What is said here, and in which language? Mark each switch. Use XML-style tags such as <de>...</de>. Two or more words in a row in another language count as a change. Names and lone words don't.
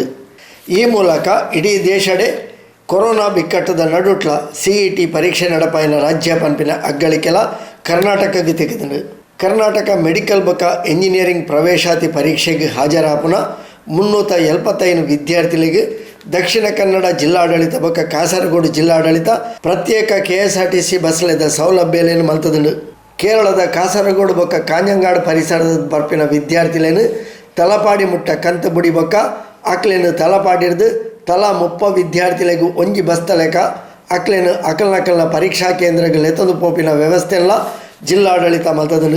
<tcy>ಈ ಮೂಲಕ ಇಡೀ ದೇಶಡೆ ಕೊರೋನಾ ಬಿಕ್ಕಟ್ಟದ ನಡುಟ್ಲ CET ಪರೀಕ್ಷೆ ನಡಪಾಯಿನ ರಾಜ್ಯ ಪಂಪಿನ ಅಗ್ಗಳಿಕೆಲ ಕರ್ನಾಟಕಕ್ಕೆ ತೆಗೆದನು. ಕರ್ನಾಟಕ ಮೆಡಿಕಲ್ ಬೊಕ್ಕ ಎಂಜಿನಿಯರಿಂಗ್ ಪ್ರವೇಶಾತಿ ಪರೀಕ್ಷೆಗೆ ಹಾಜರಾಪುನ 375 ವಿದ್ಯಾರ್ಥಿಗಳಿಗೆ ದಕ್ಷಿಣ ಕನ್ನಡ ಜಿಲ್ಲಾಡಳಿತ ಬೊಕ್ಕ ಕಾಸರಗೋಡು ಜಿಲ್ಲಾಡಳಿತ ಪ್ರತ್ಯೇಕ KSRTC ಬಸ್ಲೆದ ಸೌಲಭ್ಯಲೇನು ಮಲ್ತದನು. ಕೇರಳದ ಕಾಸರಗೋಡು ಬೊಕ್ಕ ಕಾಂಜಂಗಾಡು ಪರಿಸರದ ಬರ್ಪಿನ ವಿದ್ಯಾರ್ಥಿಲೇನು ತಲಪಾಡಿ ಮುಟ್ಟ ಕಂತು ಬುಡಿ ಬೊಕ್ಕ ಅಕ್ಲೇನು ತಲಪಾಡಿರ್ದು ತಲಾ 30 ವಿದ್ಯಾರ್ಥಿಗಳಿಗೂ ಒಂಜಿ ಬಸ್ತ ಲೆಕ್ಕ ಅಕ್ಲೇನು ಅಕಲ್ನ ಪರೀಕ್ಷಾ ಕೇಂದ್ರಗಳು ಎತ್ತದು ಪೋಪಿನ ವ್ಯವಸ್ಥೆಲ್ಲ ಜಿಲ್ಲಾಡಳಿತ ಮಲ್ತದನು.</tcy>